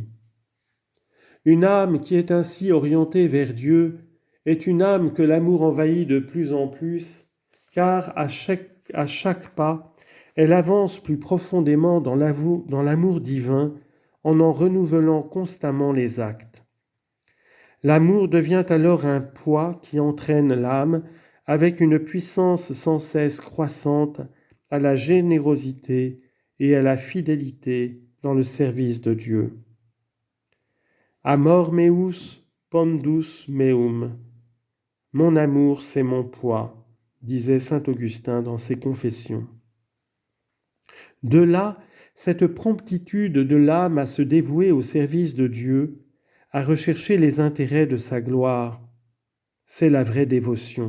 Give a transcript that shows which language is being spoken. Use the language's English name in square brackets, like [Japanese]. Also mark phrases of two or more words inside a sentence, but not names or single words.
[French] Une âme qui est ainsi orientée vers Dieu est une âme que l'amour envahit de plus en plus, car à chaque pas, elle avance plus profondément dans l'amour divin en renouvelant constamment les actes. L'amour devient alors un poids qui entraîne l'âme avec une puissance sans cesse croissante à la générosité et à la fidélité dans le service de Dieu. [Latin] Amor meus pondus meum. [French] Mon amour, c'est mon poids, disait saint Augustin dans ses Confessions. De là, cette promptitude de l'âme à se dévouer au service de Dieu, à rechercher les intérêts de sa gloire, c'est la vraie dévotion.